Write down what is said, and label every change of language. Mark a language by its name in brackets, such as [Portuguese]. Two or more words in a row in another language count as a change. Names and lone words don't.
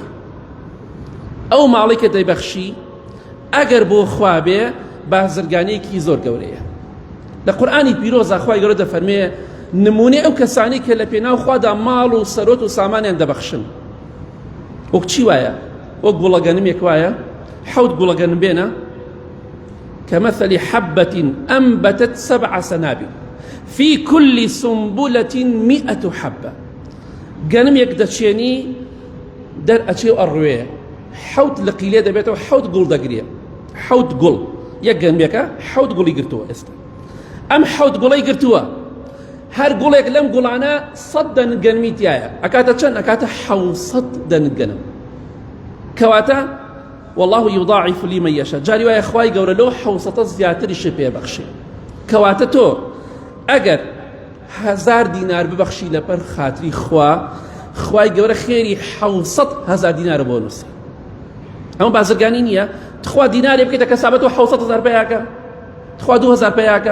[Central Kurdish] ئەو ماڵی کە دەیبەخشی ئەگەر بۆ خوا بێ، بازرگانیەکی زۆر گەورەیە. لە قورئانی پیرۆزە خوای گەورە دەفەرمێ نمونەی ئەو کەسانی کە لە پێناو خوادا ماڵ و سەرۆت و سامانیان دەبەخشن، وەک چی وایە؟ وەک گوڵەگەنمێک وایە، 7 گوڵەگەنم بێنە [Arabic] كمثل حبة أنبتت 7 سنابل في كل سنبلة 100 حبة. [Central Kurdish] گەنمێک دەچێنی دەرئەچێ و ئەڕوێ، 7 لە قیلێ دەبێتەوە، 7 گوڵ دەگرێ، 7 گوڵ. یەک گەنمێکە 7 گوڵی گرتووە. ئێستا ئەم 7 گوڵەی گرتووە، هەر گوڵێک لەم گوڵانە 100 دەنگ گەنمی تایە، ئەکاتە چەند؟ ئەکاتە 700 دەنگ گەنم. [Arabic] کەواتە والله يضاعف لمن يشاء. [Central Kurdish] جاری وایە خوای گەورە لەو 700 زیاتریشی پێبەخشێ. کەواتە تۆ ئەگەر 1000 دینار ببەخشی لەبەر خاتری خوا، خوای گەورە خێری 700,000 دینار بۆ نووسی. ئەمە بازرگانی نییە؟ تخوا دینارێ بکەیتە کەسابەت و 700,000 پێیاکە، تخوا 2000 پێیاکە.